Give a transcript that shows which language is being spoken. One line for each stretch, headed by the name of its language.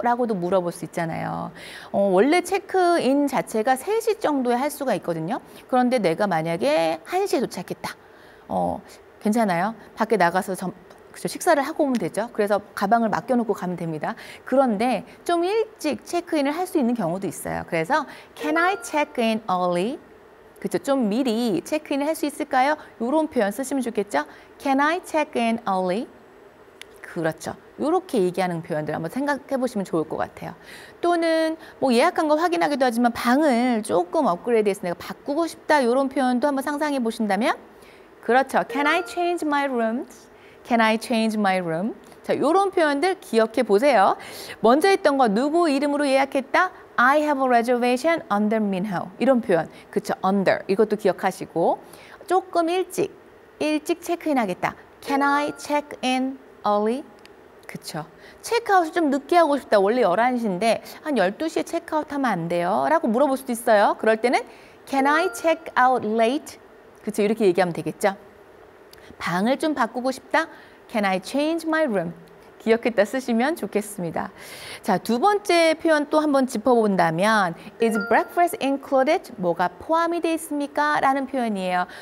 Korean: 라고도 물어볼 수 있잖아요. 원래 체크인 자체가 3시 정도에 할 수가 있거든요. 그런데 내가 만약에 1시에 도착했다. 괜찮아요? 밖에 나가서 그렇죠. 식사를 하고 오면 되죠. 그래서 가방을 맡겨놓고 가면 됩니다. 그런데 좀 일찍 체크인을 할 수 있는 경우도 있어요.
English: 그래서 Can I check in early?
Korean: 그렇죠. 좀 미리 체크인을 할 수 있을까요? 이런 표현 쓰시면 좋겠죠.
English: Can I check in early?
Korean: 그렇죠. 이렇게 얘기하는 표현들 한번 생각해 보시면 좋을 것 같아요. 또는 뭐 예약한 거 확인하기도 하지만 방을 조금 업그레이드해서 내가 바꾸고 싶다 이런 표현도 한번 상상해 보신다면 그렇죠.
English: Can I change my rooms? Can I change my room?
Korean: 자, 이런 표현들 기억해 보세요. 먼저 했던 거 누구 이름으로 예약했다?
English: I have a reservation under Minho.
Korean: 이런 표현. 그쵸? under. 이것도 기억하시고 조금 일찍 체크인 하겠다.
English: Can I check in early?
Korean: 그쵸? 체크아웃을 좀 늦게 하고 싶다. 원래 11시인데 한 12시에 체크아웃 하면 안 돼요? 라고 물어볼 수도 있어요.
English: 그럴 때는 Can I check out late?
Korean: 그쵸? 이렇게 얘기하면 되겠죠? 방을 좀 바꾸고 싶다.
English: Can I change my room?
Korean: 기억했다 쓰시면 좋겠습니다. 자, 두 번째 표현 또 한번 짚어본다면
English: Is breakfast included?
Korean: 뭐가 포함이 되어 있습니까? 라는 표현이에요.